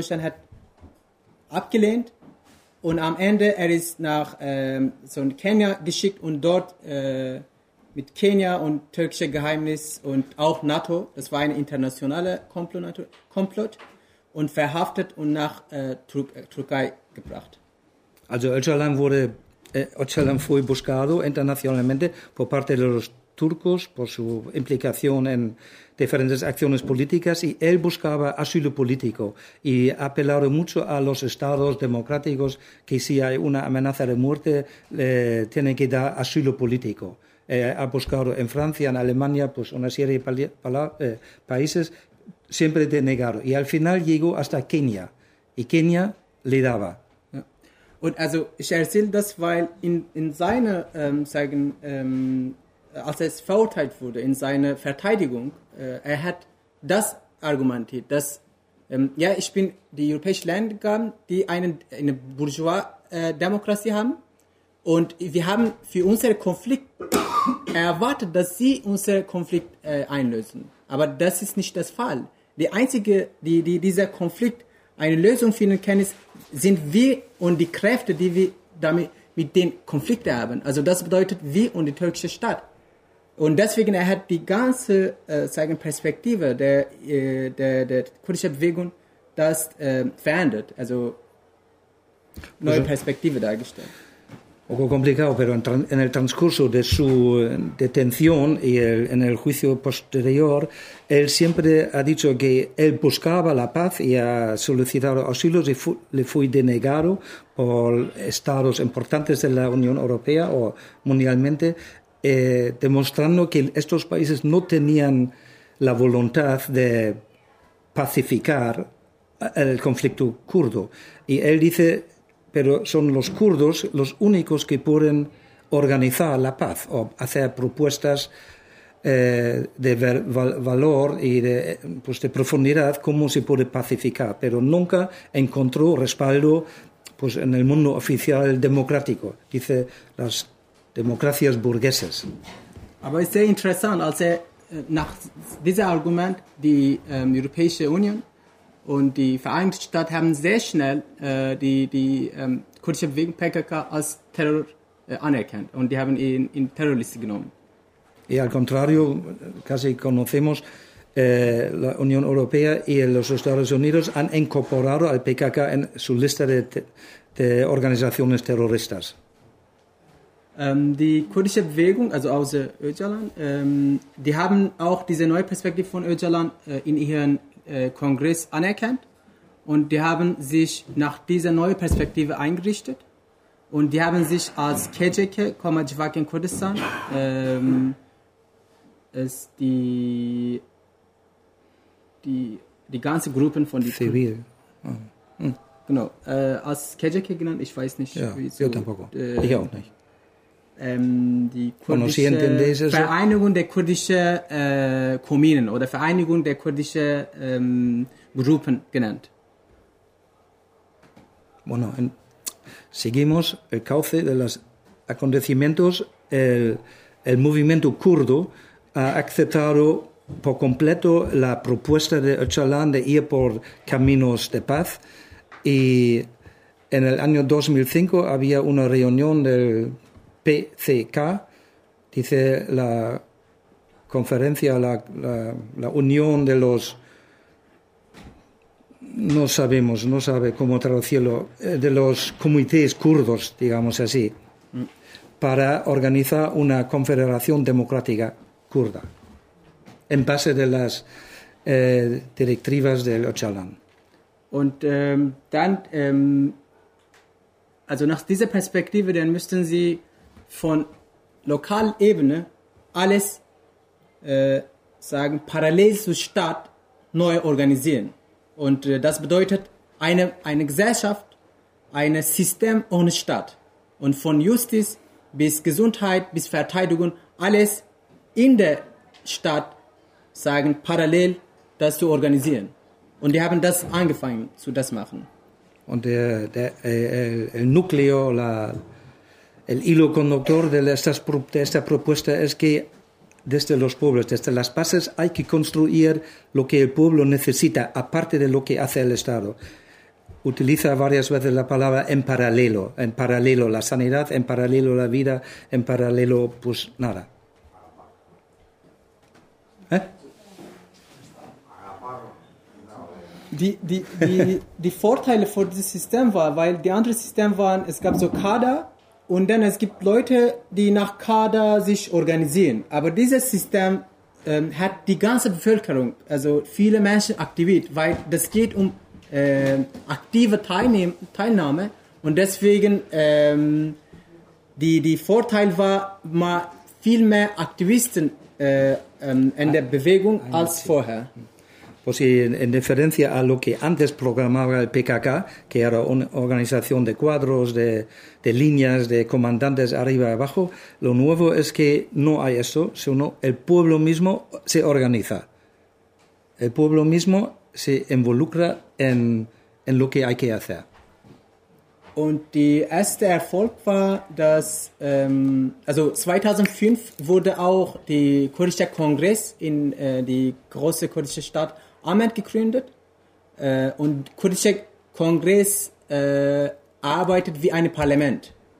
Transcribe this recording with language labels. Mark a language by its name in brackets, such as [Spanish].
[German] Deutschland hat abgelehnt und am Ende er ist nach so in Kenia geschickt und dort mit Kenia und türkische Geheimnis und auch NATO, das war ein internationaler Komplott, und verhaftet und nach Türkei gebracht. [Spanish] Also Öcalan fue buscado internacionalmente por parte de los turcos por su implicación en diferentes acciones políticas y él buscaba asilo político y apelaron mucho a los estados democráticos que si hay una amenaza de muerte tienen que dar asilo político. Ha buscado en Francia, en Alemania, pues una serie de países, siempre denegaron. Y al final llegó hasta Kenia, y Kenia le daba. [German] Ja. Und also, ich erzähle das, weil in seiner, sagen, als er verurteilt wurde, in seiner Verteidigung, er hat das argumentiert, dass, ja, ich bin die europäischen Länder, die eine Bourgeois-Demokratie haben, und wir haben für unseren Konflikt erwartet, dass sie unseren Konflikt einlösen. Aber das ist nicht der Fall. Die einzige, die dieser Konflikt eine Lösung finden kann, sind wir und die Kräfte, die wir damit mit den Konflikten haben. Also das bedeutet wir und die türkische Stadt. Und deswegen er hat die ganze sagen Perspektive der kurdischen Bewegung das verändert. Also neue Perspektive dargestellt. [Spanish] Un poco complicado, pero en el transcurso de su detención y en el juicio posterior, él siempre ha dicho que él buscaba la paz y ha solicitado asilo y le fue denegado por estados importantes de la Unión Europea o mundialmente, demostrando que estos países no tenían la voluntad de pacificar el conflicto kurdo. Y él dice... pero son los kurdos los únicos que pueden organizar la paz o hacer propuestas de valor y de profundidad cómo se puede pacificar, pero nunca encontró respaldo pues en el mundo oficial democrático, dice las democracias burguesas. [German] Aber es sehr interessant, als er nach diesem Argument die Europäische Union und die Vereinigten Staaten haben sehr schnell die kurdische Bewegung PKK als Terror anerkannt und die haben ihn in Terrorliste genommen. [Spanish] Y al contrario, casi conocemos la Unión Europea y los Estados Unidos han incorporado al PKK en su lista de organizaciones terroristas. [German] Die kurdische Bewegung, also aus Öcalan, die haben auch diese neue Perspektive von Öcalan in ihren Kongress anerkannt und die haben sich nach dieser neuen Perspektive eingerichtet und die haben sich als KCK, Civak in Kurdistan, ist die ganze Gruppen von die Zivil. Genau. Als Kecheke genannt, ich weiß nicht. Ja, wieso. [Spanish] Yo tampoco. [German] Ich auch nicht. Die kurdische Vereinigung der kurdischen Kommunen oder Vereinigung der kurdischen Gruppen genannt. [Spanish] Bueno, seguimos el cauce de los acontecimientos. El movimiento kurdo ha aceptado por completo la propuesta de Öcalan de ir por caminos de paz. Y en el año 2005 había una reunión del PCK, dice la conferencia, la unión de los... No sabemos, no sabe cómo traducirlo, de los comités kurdos, digamos así, para organizar una confederación democrática kurda, en base de las directivas del Öcalan. [German] Und dann, also nach dieser Perspektive, dann müssten Sie von lokaler Ebene alles, sagen, parallel zur Stadt neu organisieren. Und das bedeutet eine Gesellschaft, ein System ohne Stadt. Und von Justiz bis Gesundheit bis Verteidigung, alles in der Stadt, sagen, parallel das zu organisieren. Und die haben das angefangen zu das machen. [Spanish] Und el núcleo, el hilo conductor de esta propuesta es que desde los pueblos, desde las bases, hay que construir lo que el pueblo necesita, aparte de lo que hace el Estado. Utiliza varias veces la palabra en paralelo la sanidad, en paralelo la vida, en paralelo, pues nada. [German] Die Vorteile für dieses System war, weil die anderen Systeme waren, es gab so Kader und dann es gibt Leute, die nach Kader sich organisieren. Aber dieses System hat die ganze Bevölkerung, also viele Menschen aktiviert, weil das geht um aktive Teilnahme und deswegen die Vorteil war, mal viel mehr Aktivisten in der Bewegung als vorher. [Spanish] Pues en diferencia a lo que antes programaba el PKK, que era una organización de cuadros, de líneas, de comandantes arriba y abajo, lo nuevo es que no hay eso, sino el pueblo mismo se organiza. El pueblo mismo se involucra en lo que hay que hacer. [German] Und die erste Erfolg war, dass also 2005 wurde auch die kurdische Kongress in die große kurdische Stadt Ahmed gegründet und kurdischer Kongress arbeitet wie ein Parlament.